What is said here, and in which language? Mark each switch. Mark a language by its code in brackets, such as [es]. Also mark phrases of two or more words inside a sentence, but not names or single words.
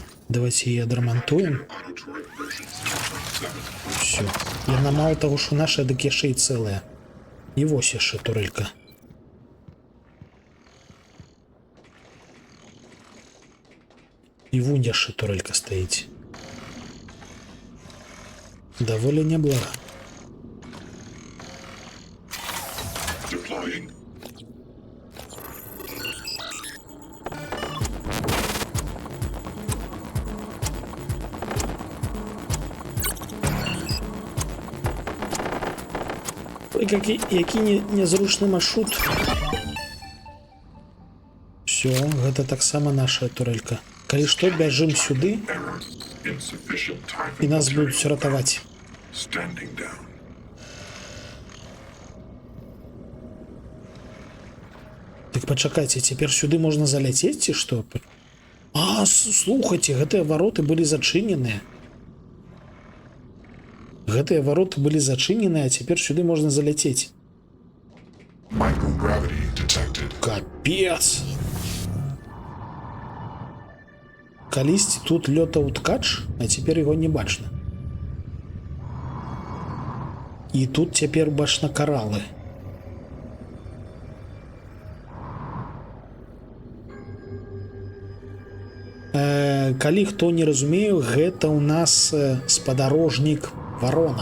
[uk] Давайте її адрамантуємо. [en] Auto turret version 7.7. [be] Все. Яна мало того, що наша, дик яшчэ і цэлая. І вось яшчэ турелька. І вунь яшчэ турелька стаіць. Даволі няблага. [en] Deploying. [be] Ой, які незручны маршрут. Все, гэта таксама наша турелька. Калі што, бяжым сюды, [en] Error. Insufficient time [be] і [en] for [be] нас [en] material. [be] будуць ратаваць. [en] Standing down. [be] Так пачакайце, цяпер сюды можна заляцець ці што? А, слухайце, гэтыя вароты былі зачыненыя. Гэтыя вароты былі зачыненыя, а цяпер сюды можна заляцець. [en] Microgravity detected. [be] Капец! Калісьці тут лётаў ткач, а цяпер яго не бачна. І тут цяпер бачна каралы. Калі хто не разумею, гэта ў нас спадарожнік Варона.